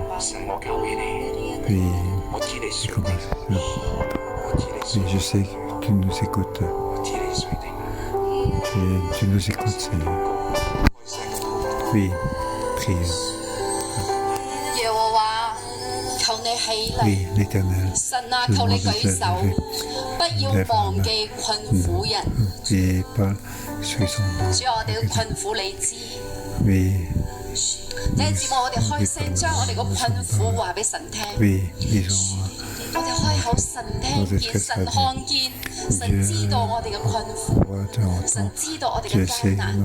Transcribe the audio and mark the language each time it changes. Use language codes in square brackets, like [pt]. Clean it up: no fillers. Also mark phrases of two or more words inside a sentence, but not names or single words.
[fr] Puis, il commence. Oui, je sais que tu nous écoutes. Et tu nous écoutes, Seigneur. Oui, prions. Oui, l'Éternel. [yue] 神啊，求你舉手，不要忘記困苦人。 [fr] Et pas ceux qui sont dans. [yue] 主，我哋嘅困苦你知。 [fr] Oui. [yue] 弟兄姊妹，我哋開聲將我哋個困苦話俾神聽。 [fr] Oui, disons. [yue] 我哋開口，神聽見，神看見，神知道我哋嘅困苦，神知道我哋嘅艱難。